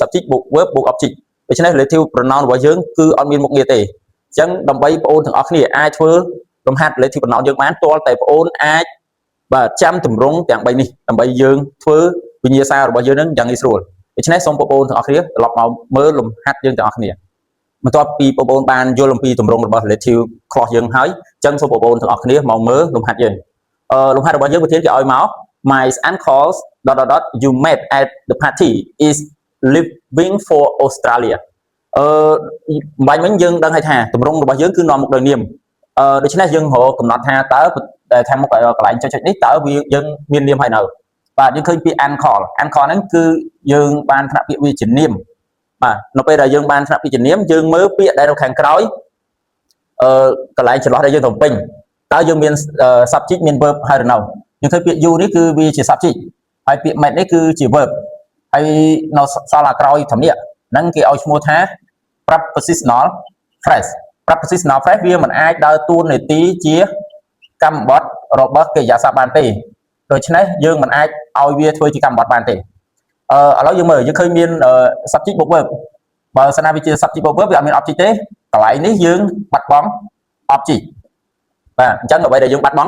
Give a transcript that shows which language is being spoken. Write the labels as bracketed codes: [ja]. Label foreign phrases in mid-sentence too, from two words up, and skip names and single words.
[km] subject បូក verb បូក object ដូច្នេះ [en] relative pronoun [km] របស់យើងគឺអត់មានមុខងារទេអញ្ចឹងដើម្បីបងប្អូនទាំងអស់គ្នាអាចធ្វើលំហាត់ [en] relative pronoun [km] យើងបានទាល់តែបងប្អូនអាចបាទចាំទម្រង់ទាំង3នេះដើម្បីយើងធ្វើវិញ្ញាសារបស់យើងនឹងយ៉ាងងាយស្រួលដូច្នេះសូមបងប្អូនទាំងអស់គ្នាត្រឡប់មកមើលលំហាត់យើងទាំងអស់គ្នាបន្ទាប់ពីបងប្អូនបានយល់អំពីទម្រង់របស់ [en] relative clause [km] យើងហើយអញ្ចឹងសូមបងប្អូនទាំងអស់គ្នាមកមើលលំហាត់យើងលំហាត់របស់យើងប្រធានគេឲ្យមក [en] my uncles ... you met at the party is living for Australia [km] បាញ់មិញយើងដឹងហើយថាទម្រង់របស់យើងគឺនាំមុខដោយនាមដូច្នេះយើងរកកំណត់ថាតើខាងមុខកន្លែងចុចនេះតើវាយើងមាននាមហើយនៅបាទយើងឃើញពាក្យ uncle ហ្នឹងគឺយើងបានថ្នាក់ពាក្យវាជានាមបាទនៅពេលដែលយើងបានថ្នាក់ពាក្យជានាមយើងមើលពាក្យដែលនៅខាងក្រោយកន្លែងចន្លោះដែលយើងទៅពេញ តើយើងមាន subject មាន verb ហើយឬនៅយើងឃើញពាក្យ you នេះគឺវាជា subject ហើយពាក្យ met នេះគឺជា verb ហើយនៅ សល់ក្រោយធម្យហ្នឹងគេឲ្យឈ្មោះថា [en] prepositional phrase prepositional phrase [km] វាមិនអាចដើរតួនាទីជាកម្មបត្តិរបស់កិរិយាសព្ទបានទេដូច្នេះយើងមិនអាចឲ្យវាធ្វើជាកម្មបត្តិបានទេឥឡូវយើងមើលយើងឃើញមាន subject បូក verb បើសិនណាវាជា subject បូក verb វាអត់មាន object ទេកន្លែងនេះយើងបាត់បង់ object បាទអញ្ចឹងអ្វីដែលយើងបាត់បង់